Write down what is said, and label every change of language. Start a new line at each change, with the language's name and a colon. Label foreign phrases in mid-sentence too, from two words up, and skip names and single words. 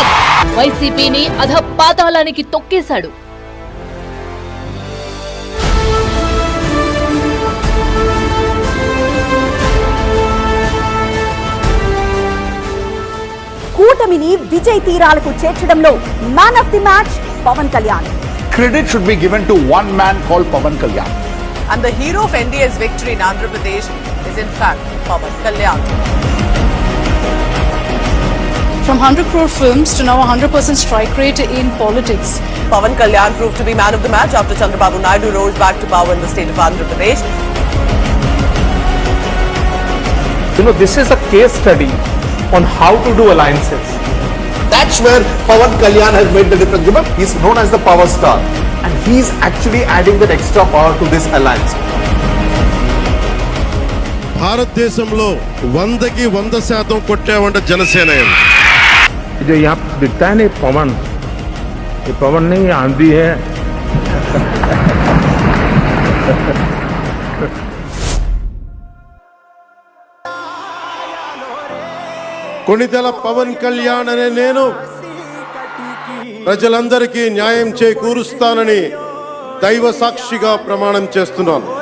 Telugu: వైసీపీని అధపాతాళానికి తొక్కేశాడు. కూటమిని విజయ్ తీరాలకు చేర్చడంలో
English: man of the match
Telugu: పవన్ కళ్యాణ్.
English: Credit should be given to one man called Pawan Kalyan. And the hero of NDA's victory in Andhra Pradesh is in fact Pawan Kalyan. From 100 crore films to now 100% strike rate in politics. Pawan Kalyan proved to be man of the match after Chandrababu Naidu rose back to power in the state of Andhra Pradesh. You know, this is a case study on how to do alliances. That's where Pawan Kalyan has made the difference. Remember, he's known as the power star, and he's actually adding that extra power to this alliance.
Telugu: భారతదేశంలో 100కి 100% కొట్టావంటే జనసేన.
Hindi: जो यहाँ दिखता है ना पवन, ये पवन नहीं आंधी है.
Telugu: కొణిదెల పవన్ కళ్యాణ్ అనే నేను ప్రజలందరికీ న్యాయం చేకూరుస్తానని దైవ సాక్షిగా ప్రమాణం చేస్తున్నాను.